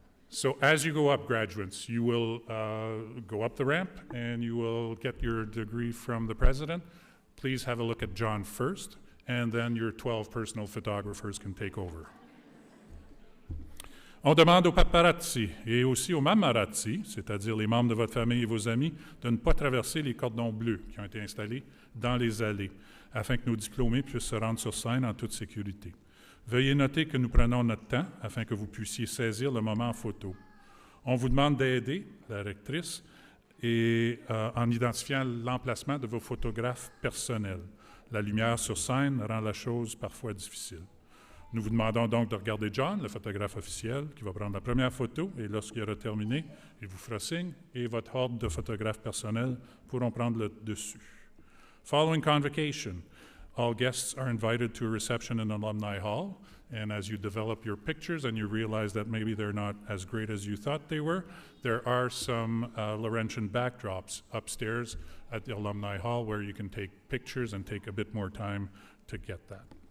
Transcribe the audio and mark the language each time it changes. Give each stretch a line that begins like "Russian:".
English: So as you go up, graduates, you will go up the ramp and you will get your degree from the president. Please have a look at John first, and then your 12 personal photographers can take over.
French: On demande aux paparazzi et aussi aux mamarazzi, c'est-à-dire les membres de votre famille et vos amis, de ne pas traverser les cordons bleus qui ont été installés dans les allées, afin que nos diplômés puissent se rendre sur scène en toute sécurité. Veuillez noter que nous prenons notre temps afin que vous puissiez saisir le moment en photo. On vous demande d'aider la rectrice et en identifiant l'emplacement de vos photographes personnels. La lumière sur scène rend la chose parfois difficile. Nous vous demandons donc de regarder John, le photographe officiel, qui va prendre la première photo, et lorsqu'il aura terminé, il vous fera signe, et votre horde de photographes personnels pourront prendre le dessus.
English: Following Convocation, all guests are invited to a reception in Alumni Hall, and as you develop your pictures and you realize that maybe they're not as great as you thought they were, there are some Laurentian backdrops upstairs at the Alumni Hall where you can take pictures and take a bit more time to get that.